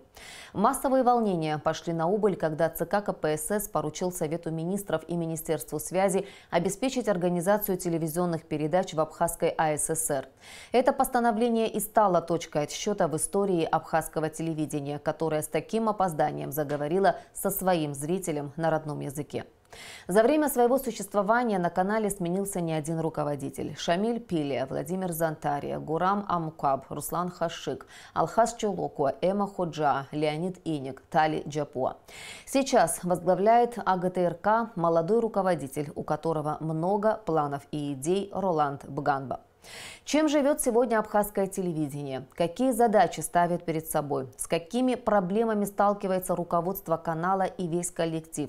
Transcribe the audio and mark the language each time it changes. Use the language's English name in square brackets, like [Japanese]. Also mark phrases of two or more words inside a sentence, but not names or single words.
[Russian] Массовые волнения пошли на убыль, когда ЦК КПСС поручил Совету министров и Министерству связи обеспечить организацию телевизионных передач в Абхазской АССР. Это постановление и стало точкой отсчета в истории абхазского абхазского телевидения, которое с таким опозданием заговорило со своим зрителем на родном языке. За время своего существования на канале сменился не один руководитель. Шамиль Пилия, Владимир Зантария, Гурам Амукаб, Руслан Хашик, Алхас Чулокуа, Эма Ходжа, Леонид Иник, Тали Джапуа. Сейчас возглавляет АГТРК молодой руководитель, у которого много планов и идей, Роланд Бганба. Чем живет сегодня абхазское телевидение? Какие задачи ставит перед собой? С какими проблемами сталкивается руководство канала и весь коллектив?